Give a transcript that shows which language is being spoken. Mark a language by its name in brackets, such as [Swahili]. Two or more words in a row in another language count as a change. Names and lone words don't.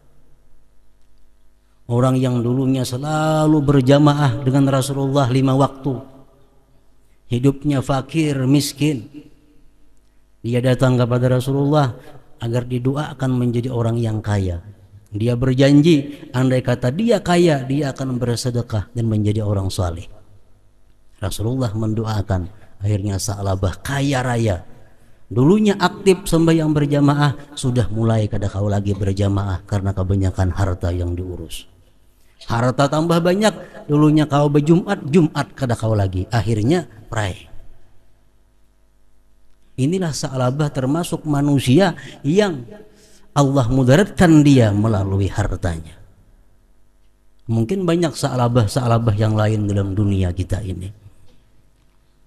[Indonesian] Orang yang dulunya selalu berjamaah dengan Rasulullah 5 waktu. Hidupnya fakir, miskin. Dia datang kepada Rasulullah agar didoakan menjadi orang yang kaya. Dia berjanji andai kata dia kaya, dia akan bersedekah dan menjadi orang saleh. Rasulullah mendoakan, akhirnya Sa'labah kaya raya. Dulunya aktif sembahyang berjamaah, sudah mulai kada kau lagi berjamaah karena kebanyakan harta yang diurus. Harta tambah banyak, dulunya kau berjumat, Jumat kada kau lagi, akhirnya pray. Inilah Sa'labah termasuk manusia yang Allah mudaratkan dia melalui hartanya. Mungkin banyak Sa'labah yang lain dalam dunia kita ini.